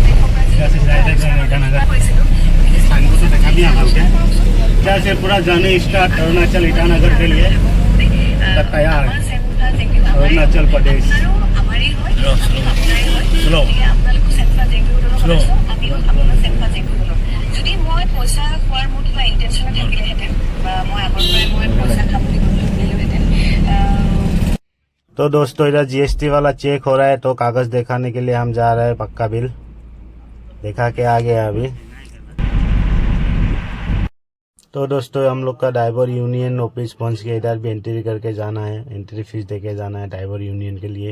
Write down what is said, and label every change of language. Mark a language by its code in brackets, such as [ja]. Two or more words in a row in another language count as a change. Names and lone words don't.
[hi] इधर से पूरा जाने स्टार्ट अरुणाचल ईटानगर के लिए तैयार है। [as] अरुणाचल प्रदेश [en] slow slow [as] যদি মই পইচা খোৱাৰ মোৰ কিবা ইন্টেনশন থাকিলেহেঁতেন বা মই আগৰ পৰাই মই পইচা খাম বুলি ভাবিলেহেঁতেন। [hi] तो दोस्तों इधर जीएसटी वाला चेक हो रहा है, तो कागज़ दिखाने के लिए हम जा रहे हैं। पक्का बिल दिखा के आ गया अभी। तो दोस्तों हम लोग का ड्राइवर यूनियन ऑफिस पहुंच गया। इधर भी एंट्री करके जाना है, एंट्री फीस दे के जाना है ड्राइवर यूनियन के लिए।